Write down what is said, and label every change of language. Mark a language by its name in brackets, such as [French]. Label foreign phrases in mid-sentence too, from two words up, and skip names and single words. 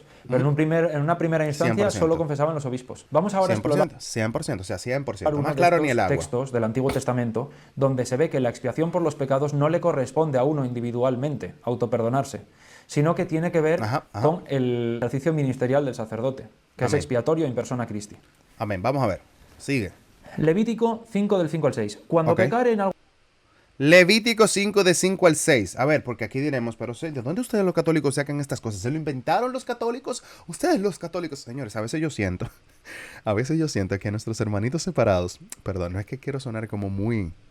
[Spanish] Pero en una primera instancia 100%. Solo confesaban los obispos. Vamos ahora 100%, a explorar 100%, o sea, 100%. Más claro ni el agua. Textos del Antiguo Testamento donde se ve que la expiación por los pecados no le corresponde a uno individualmente, autoperdonarse, sino que tiene que ver con el ejercicio ministerial del sacerdote, que es expiatorio [Latin] in persona Christi. [Spanish] Amén. Vamos a ver. Sigue. Levítico 5 del 5 al 6. Cuando pecare en algo... Levítico 5 de 5 al 6. A ver, porque aquí diremos, pero ¿de dónde ustedes los católicos sacan estas cosas? ¿Se lo inventaron los católicos? Ustedes los católicos, señores, a veces yo siento que nuestros hermanitos separados, perdón, no es que quiero sonar como muy...